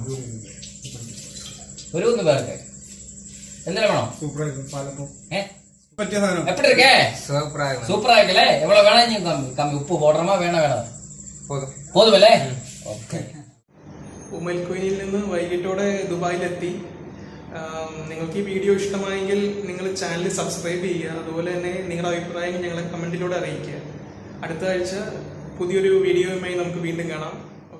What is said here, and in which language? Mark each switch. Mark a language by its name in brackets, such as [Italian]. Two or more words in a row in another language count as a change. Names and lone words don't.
[Malayalam] ഒരു ഒന്ന് പേർക്ക് എന്തിനാ വേണോ? പറ്റിയ സാധനം. [Tamil] எப்படி இருக்கே சூப்பரா இருக்குல்ல எவ்வளவு வேணும் நீ கம்மி உப்பு போடுறமா வேணாம் போதுമല്ലേ ഓക്കെ. [Malayalam] ഉമൽ ക്വീനിൽ നിന്ന് വൈകിട്ടോടെ ദുബായിലെത്തി. നിങ്ങൾക്ക് ഈ വീഡിയോ ഇഷ്ടമായെങ്കിൽ നിങ്ങൾ ചാനൽ സബ്സ്ക്രൈബ് ചെയ്യുക. അതുപോലെ തന്നെ നിങ്ങളുടെ അഭിപ്രായങ്ങൾ ഞങ്ങളെ കമൻറ്റിലൂടെ അറിയിക്കുക. അടുത്ത ആഴ്ച പുതിയൊരു വീഡിയോയുമായി നമുക്ക് വീണ്ടും കാണാം.